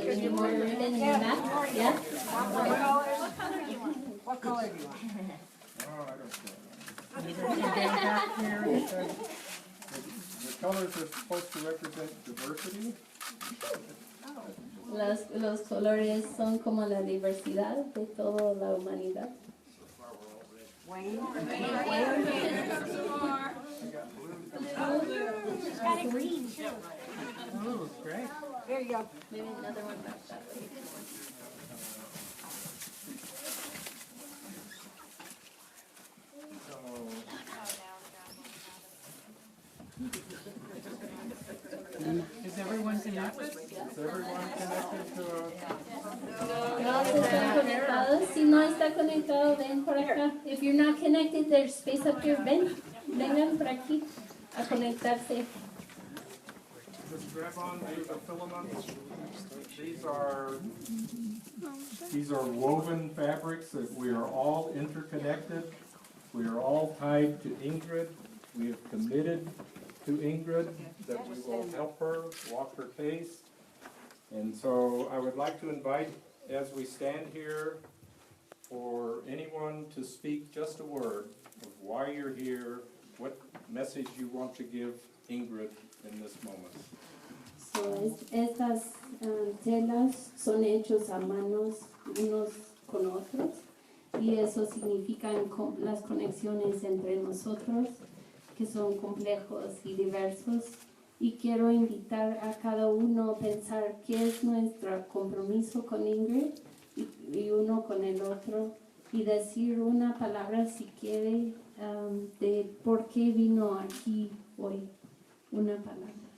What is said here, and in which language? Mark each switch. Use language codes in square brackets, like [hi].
[en] Do you need more ribbon in the back? Yeah? What color do you want? Oh, I don't care. The colors are supposed to represent diversity. [es] Los colores son como la diversidad de toda la humanidad. [en] Wayne? Got a green too. Oh, great. There you go. Maybe another one back that way. Is everyone connected? Is everyone connected to [es] No se están conectados. Si no está conectado, ven por acá. [en] If you're not connected, there's space up here. [es] Ven, vengan por aquí a conectarse. [en] Just grab on to the filaments. These are woven fabrics that we are all interconnected. We are all tied to Ingrid. We have committed to Ingrid that we will help her walk her pace. And so I would like to invite, as we stand here, for anyone to speak just a word of why you're here, what message you want to give Ingrid in this moment. [es] So, estas telas son hechos a manos unos con otros y eso significa las conexiones entre nosotros que son complejos y diversos y quiero invitar a cada uno a pensar qué es nuestro compromiso con Ingrid y uno con el otro y decir una palabra si quiere de por qué vino aquí hoy, una palabra.